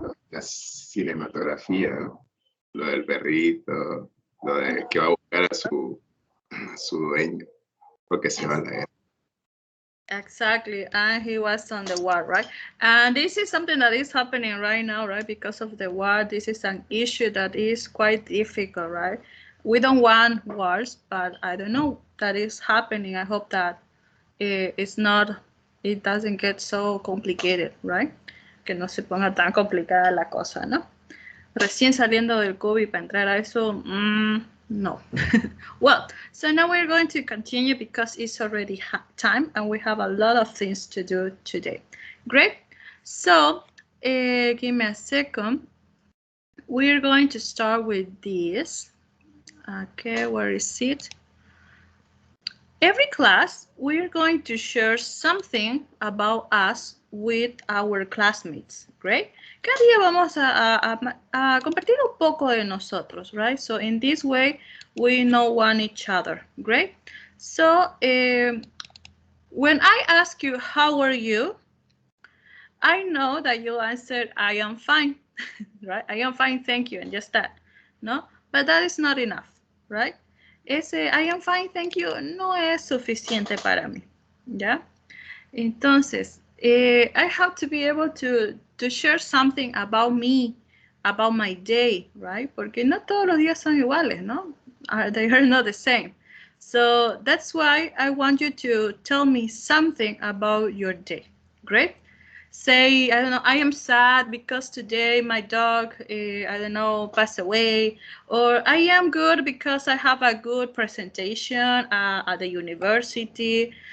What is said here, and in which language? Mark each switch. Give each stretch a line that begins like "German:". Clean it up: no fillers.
Spanish: La cinematografía, lo del perrito, lo de que va a buscar a su dueño, porque se va a la guerra.
English: Exactly, and he was on the war, right? And this is something that is happening right now, right? Because of the war, this is an issue that is quite difficult, right? We don't want wars, but I don't know that is happening. I hope that it doesn't get so complicated, right?
Spanish: Que no se ponga tan complicada la cosa, ¿no? Recién saliendo del COVID para entrar a eso, no.
English: Well, so now we're going to continue because it's already time and we have a lot of things to do today. Great. So, give me a second. We're going to start with this. Okay, where is it? Every class, we're going to share something about us with our classmates, right?
Spanish: Cada día vamos a compartir un poco de nosotros, right?
English: So in this way, we know one each other, great? So when I ask you, how are you? I know that you answered, I am fine, right? I am fine, thank you, and just that, no? But that is not enough, right?
Spanish: Ese
English: I am fine, thank you,
Spanish: no es suficiente para mí, ¿ya?
English: Entonces, I have to be able to share something about me, about my day, right?
Spanish: Porque no todos los días son iguales, ¿no?
English: They are not the same. So that's why I want you to tell me something about your day. Great. Say, I don't know, I am sad because today my dog, I don't know, passed away. Or I am good because I have a good presentation at the university.